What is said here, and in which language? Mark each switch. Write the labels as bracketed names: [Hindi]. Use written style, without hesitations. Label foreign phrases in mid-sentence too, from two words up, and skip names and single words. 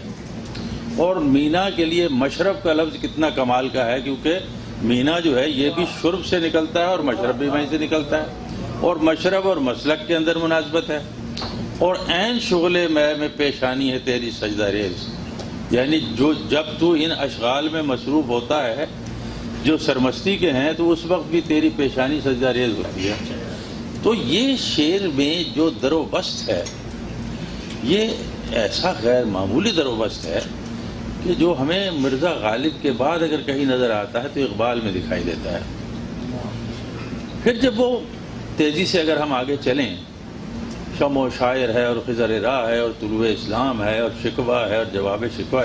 [Urdu] اور مینا کے لیے مشرب کا لفظ کتنا کمال کا ہے، کیونکہ مینا جو ہے یہ بھی شرب سے نکلتا ہے اور مشرب بھی وہیں سے نکلتا ہے، اور مشرب اور مسلک کے اندر مناسبت ہے. اور عین شغل میں پیشانی ہے تیری سجدہ ریز، یعنی جب تو ان اشغال میں مصروف ہوتا ہے جو سرمستی کے ہیں تو اس وقت بھی تیری پیشانی سجدہ ریز ہوتی ہے. تو یہ شعر میں جو در و بست ہے یہ ایسا غیر معمولی در و بست ہے کہ جو ہمیں مرزا غالب کے بعد اگر کہیں نظر آتا ہے تو اقبال میں دکھائی دیتا ہے. پھر جب وہ تیزی سے اگر ہم آگے چلیں، شمع و شاعر ہے اور خضر راہ ہے اور طلوع اسلام ہے اور شکوہ ہے اور جواب شکوہ.